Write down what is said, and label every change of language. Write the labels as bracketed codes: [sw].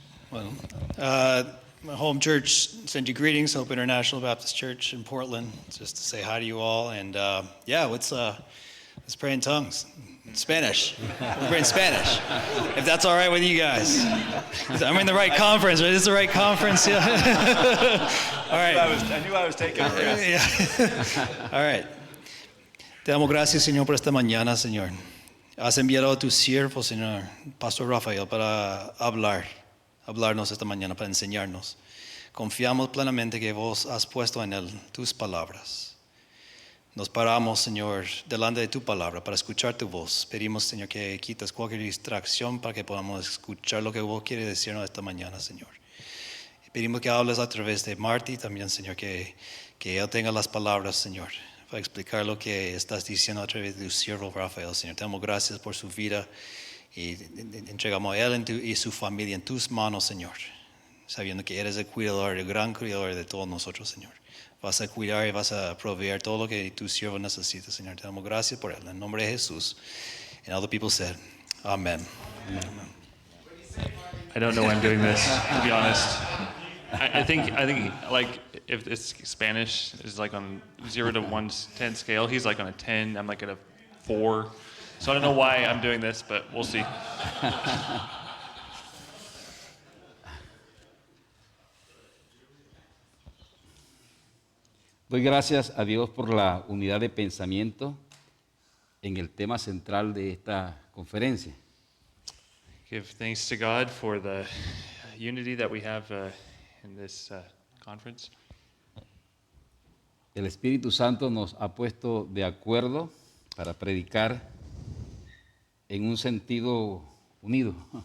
[en] Well, my home church sends you greetings, Hope International Baptist Church in Portland, just to say hi to you all. And let's pray in tongues. Spanish. We'll pray in Spanish, if that's all right with you guys. I'm in the right conference, right? This is the right conference. Yeah. All right. I knew I was taking a risk. Yeah. All right. [es] Te damos gracias, Señor, por esta mañana, Señor. Has enviado a tu siervo, Señor, Pastor Rafael, para hablarnos esta mañana, para enseñarnos. Confiamos plenamente que vos has puesto en él tus palabras. Nos paramos, Señor, delante de tu palabra para escuchar tu voz. Pedimos, Señor, que quites cualquier distracción para que podamos escuchar lo que vos quieres decirnos esta mañana, Señor. Pedimos que hables a través de Marty también, Señor, que él tenga las palabras, Señor, para explicar lo que estás diciendo a través de tu siervo Rafael, Señor. Te damos gracias por su vida y entregamos a él y su familia en tus manos, Señor, sabiendo que eres el cuidador, el gran cuidador de todos nosotros, Señor. Vas a cuidar y vas a proveer todo lo que tu siervo necesita, Señor. Te damos gracias por él. En el nombre de Jesús. [en] And all the people said, Amen. Amen. I don't know why I'm doing this, to be honest. I think like if it's Spanish is like on 0 to 110 scale, he's like on a 10, I'm like at a 4. So I don't know why I'm doing this, but we'll see. [es] Doy gracias a Dios por la unidad de pensamiento en el tema central de esta conferencia. [en] Give thanks to God for the unity that we have in this conference. [es] El Espíritu Santo nos ha puesto de acuerdo para predicar en un sentido unidos.